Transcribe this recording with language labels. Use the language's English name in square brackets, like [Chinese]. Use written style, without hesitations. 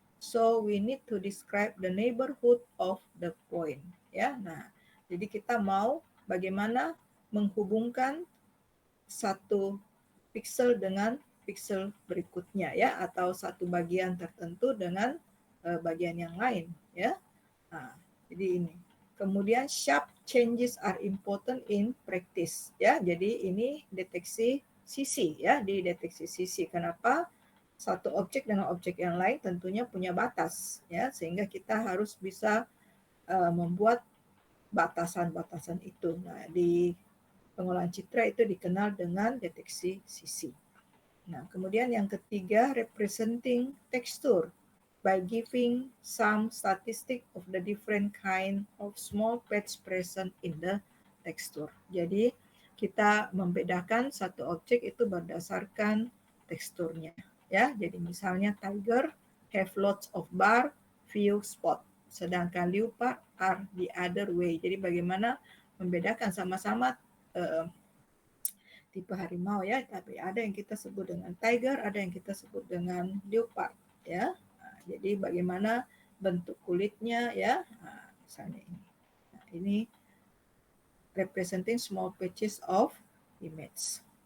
[English] So we need to describe the neighborhood of the point ya. [Indonesian] Nah, jadi kita mau bagaimana menghubungkan satu pixel dengan pixel berikutnya ya, atau satu bagian tertentu dengan bagian yang lain ya. Nah, jadi ini. Kemudian [English] sharp changes are important in practice ya. [Indonesian] Jadi ini deteksi sisi ya, di deteksi sisi. Kenapa? Satu objek dengan objek yang lain tentunya punya batas ya, sehingga kita harus bisa membuat batasan-batasan itu. Nah, di pengolahan citra itu dikenal dengan deteksi sisi. Nah, kemudian yang ketiga, [English] representing texture by giving some statistic of the different kind of small patch present in the texture. [Indonesian] Jadi, kita membedakan satu objek itu berdasarkan teksturnya. Ya, jadi misalnya [English] tiger have lots of bar, few spot. [Indonesian] Sedangkan [English] leopard are the other way. [Indonesian] Jadi bagaimana membedakan sama-sama tipe harimau ya, tapi ada yang kita sebut dengan tiger, ada yang kita sebut dengan leopard ya. Nah, jadi bagaimana bentuk kulitnya ya, nah, misalnya ini. Nah, ini [English] representing small patches of image.